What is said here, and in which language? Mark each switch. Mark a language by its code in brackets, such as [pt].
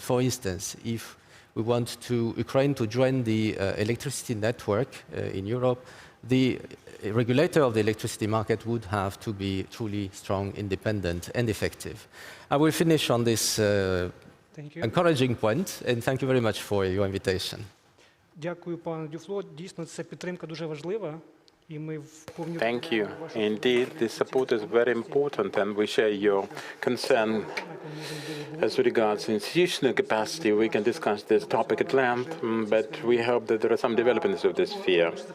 [en] For instance, if we want Ukraine to join the electricity network in Europe, the regulator of the electricity market would have to be truly strong, independent, and effective. I will finish on this encouraging point, and thank you very much for your invitation. [uk] Дякую, пане Дюфло. Дійсно, ця підтримка дуже важлива. [en] Thank you. Indeed, this support is very important, and we share your concern. As regards institutional capacity, we can discuss this topic at length, but we hope that there are some developments of this sphere.